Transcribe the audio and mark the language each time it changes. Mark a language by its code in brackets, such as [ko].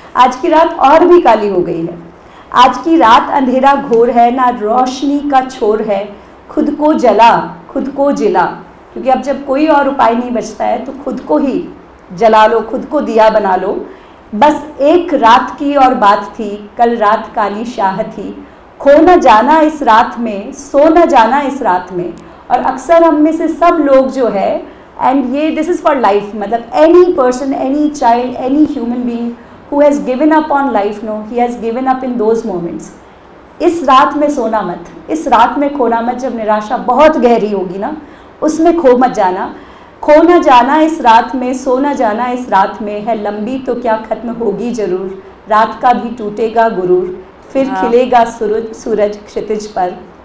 [hi] आज की रात और भी काली हो गई है। आज की रात अंधेरा घोर है, ना रोशनी का छोर है, खुद को जला खुद को जिला। क्योंकि अब जब कोई और उपाय नहीं बचता है तो खुद को ही जला लो, खुद को दिया बना लो। बस एक रात की और बात थी, कल रात काली शाह थी, खो न जाना इस रात में, सो न जाना इस रात में। और अक्सर हम में से सब लोग जो है, [en] And ये this is for life, मतलब any person, any child, any human being who has given up on life, no, he has given up in those moments. [hi] इस रात में सोना मत, इस रात में खोना मत। जब निराशा बहुत गहरी होगी ना, उसमें खो मत जाना। खो न जाना इस रात में, सो न जाना इस रात में, है लंबी तो क्या ख़त्म होगी ज़रूर, रात का भी टूटेगा गुरूर, फिर खिलेगा सूरज क्षितिज पर।